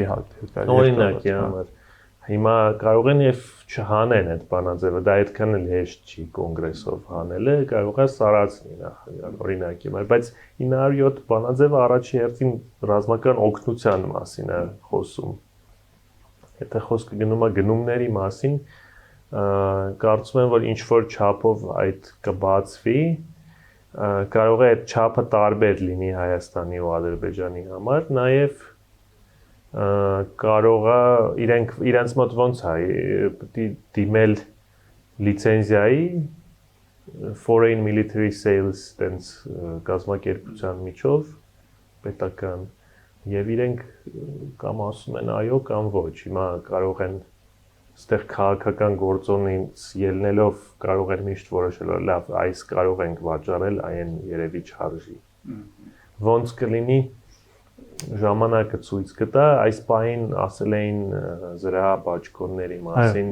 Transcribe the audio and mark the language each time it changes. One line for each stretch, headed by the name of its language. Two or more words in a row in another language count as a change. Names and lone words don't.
Armenian: օրինակի համար։ Հիմա կարող են եւ չհանեն այդ բանաձևը, դա այդքան էլ հեշտ չի կոնգրեսով հանելը, կարող է սարացնի նախագահան օրինակի համար, բայց 907 բանաձևը առաջի հերթին ռազմական օգնության մասին է խոսում։ Եթե խոսքը գնում է գնումների մասին, կարծում եմ, որ ինչ որ չափով այդ կբացվի, կարող է այդ չափը տարբեր լինի Հայաստանի ու Ադրբեջանի համար, նաև կարող է իրենց մոտ ոնց է պետք է դիմել լիցենզիայի
English: foreign military sales
Armenian: տենց կազմակերպության միջով պետական եւ իրենք կամ ասում են այո կամ ոչ հիմա կարող են այստեղ քաղաքական գործոնից ելնելով կարող են միշտ որոշել որ լավ այս կարող ենք վաճառել այն երևի չարժի ոնց կլինի ժամանակը ցույց կտա այս պահին ասել էին զրահաբաճկոնների մասին